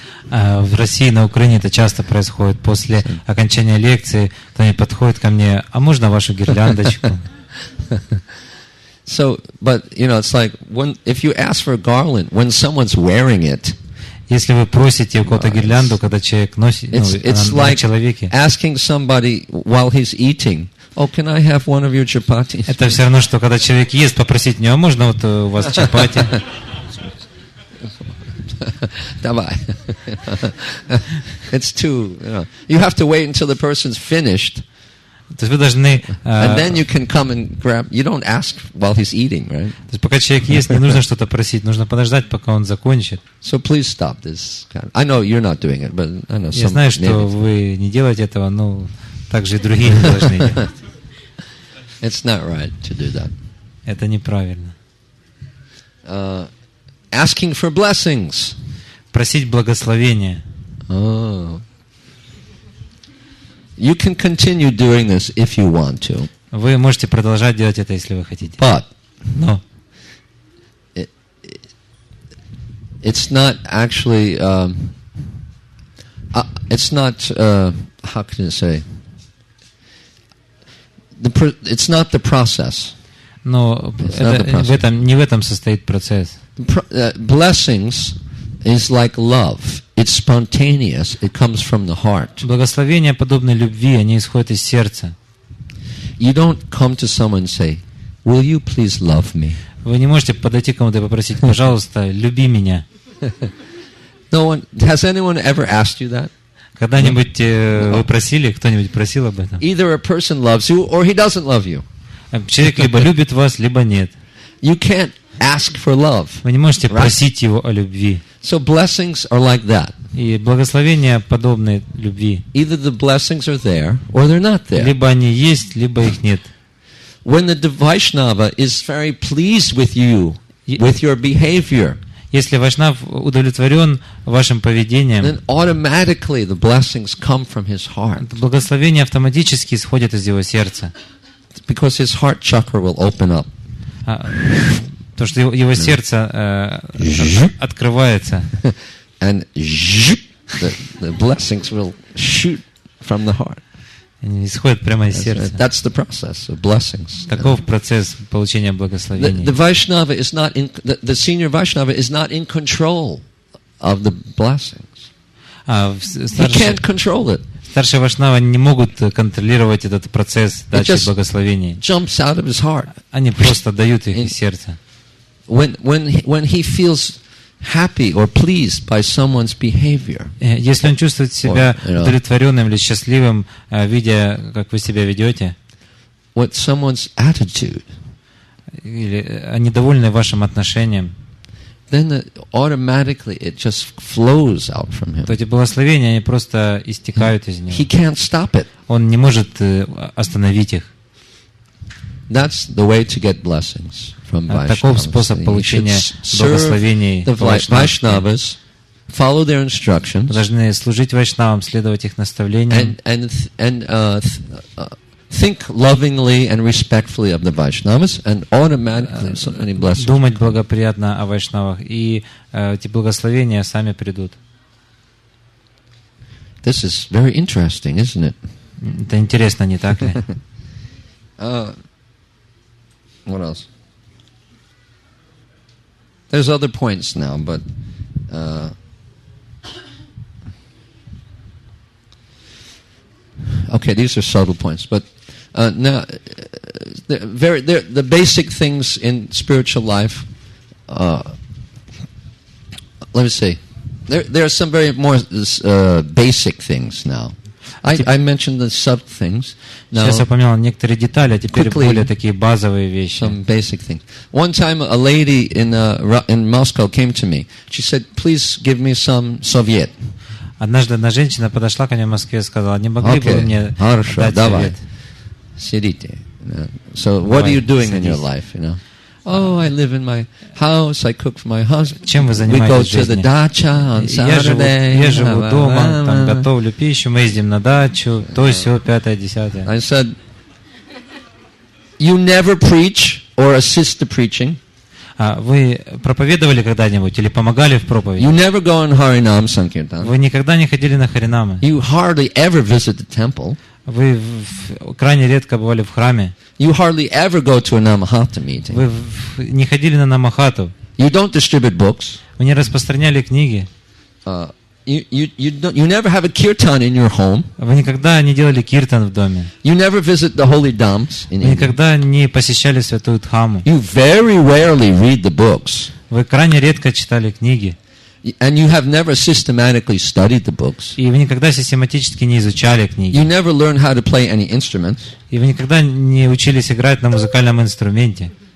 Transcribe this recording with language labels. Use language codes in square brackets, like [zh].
[ru] В России, на Украине это часто происходит. После окончания лекции кто-нибудь подходит ко мне, а можно вашу гирляндочку? [en] So, but it's like if you ask for a garland when someone's wearing it. [ru] Если вы просите у кого-то гирлянду, когда человек носит, [en] it's [ru] на [en] like [ru] человеке. [en] Asking somebody while he's eating, "Oh, can I have one of your chapatis?" [ru] Это все равно, что когда человек ест, попросить не, а можно вот у вас чапати? Давай. [en] It's too, you have to wait until the person's finished. [ru] То есть вы должны... [en] And then you can come and grab. You don't ask while he's eating, right? [ru] То есть пока человек ест, не нужно что-то просить, нужно подождать, пока он закончит. [en] So please stop this. I know you're not doing it, but I know some. [ru] Я знаю, что вы не делаете этого, но также и другие не должны делать. [en] It's not right to do that. [ru] Это неправильно. [en] Asking for blessings. [ru] Просить благословения. [en] Oh. You can continue doing this if you want to. [ru] Вы можете продолжать делать это, если вы хотите. [en] But [ru] Но [en] it's not actually. It's not. How can I say? It's not the process. [ru] Но не в этом состоит процесс. [en] Blessings is like love. It's spontaneous. It comes from the heart. [ru] Благословения подобны любви, они исходят из сердца. [en] You don't come to someone and say, "Will you please love me?" [ru] Вы не можете подойти к кому-то и попросить, пожалуйста, люби меня. [en] No one has anyone ever asked you that? [ru] Когда-нибудь вы просили, кто-нибудь просил об этом? [en] Either a person loves you or he doesn't love you. [ru] Человек либо любит вас, либо нет. [en] You can't ask for love. [ru] Вы не можете просить его о любви. [en] So blessings are like that. [ru] И благословения подобны любви. [en] Either the blessings are there or they're not there. [ru] Либо они есть, либо их нет. [en] When the Vaishnava is very pleased with you, with your behavior, [ru] если вайшнав удовлетворен вашим поведением, [en] then automatically the blessings come from his heart. [ru] Благословения автоматически исходят из его сердца. [en] Because his heart chakra will open up. [ru] То, что его сердце открывается. [en] And the blessings will shoot from the heart. [ru] Они исходят прямо из сердца. [en] That's the process of blessings. [ru] Таков процесс получения благословений. [en] The Vaishnava is not in the senior Vaishnava is not in control of the blessings. He can't control it. [ru] Старшие вайшнавы не могут контролировать этот процесс дачи благословений. [en] Jumps out of his heart. [ru] Они просто дают их из сердца. [en] When he feels happy or pleased by someone's behavior. [ru] Если он чувствует себя удовлетворенным или счастливым, видя, как вы себя ведете, [en] what someone's attitude, [ru] или недовольны вашим отношением, [en] then automatically it just flows out from him. [ru] То эти благословения, они просто истекают из него. [en] He can't stop it. [ru] Он не может остановить их. [en] That's the way to get blessings from Vaishnavas. [ru] Таков способ получения благословений [en] Vaishnavas. Follow their instructions. [ru] Должны служить вайшнавам, следовать их наставлениям. [en] And think lovingly and respectfully of the Vaishnavas, and automatically so many blessings. [ru] Думать благоприятно о вайшнавах, и эти благословения сами придут. [en] This is very interesting, isn't it? [ru] Это интересно, не так ли? [en] What else? There's other points now, but okay, these are subtle points. But now, the basic things in spiritual life. Let me see. There are some very more basic things now. I mentioned the sub things. [ru] Сейчас я упомянул некоторые детали, а теперь более такие базовые вещи. [en] Some basic things. One time, a lady in Moscow came to me. She said, "Please give me some Soviet." [ru] Однажды одна женщина подошла ко мне в Москве и сказала, не могли бы вы мне дать совет? Сидите. [en] So, what are you doing in your life? Oh, I live in my house. I cook for my husband. [ru] Чем вы занимаетесь в жизни? [en] We go to the dacha on Saturday. [ru] Я живу дома, там готовлю пищу, мы ездим на дачу, то, сё, 5-10. [en] I said, you never preach? or assist the preaching. [ru] Вы проповедовали когда-нибудь или помогали в проповеди? [en] You never go on Harinam Sankirtan. [ru] Вы никогда не ходили на харинамы? [en] You hardly ever visit the temple. [ru] Вы крайне редко бывали в храме? [en] You hardly ever go to a Namahata meeting. [ru] Вы не ходили на намахату? [en] You don't distribute books. [ru] Вы не распространяли книги? [en] You never have a kirtan in your home. [ru] Вы никогда не делали киртан в доме? [en] You never visit the holy dhams in [ru] Вы [en] India. [ru] никогда не посещали святую Дхамму? [en] You very rarely read the books. [ru] Вы крайне редко читали книги? [en] And you have never systematically studied the books. [ru] И вы никогда систематически не изучали книги? [en] You never learn how to play any instruments. [ru] И вы никогда не учились играть на музыкальном инструменте?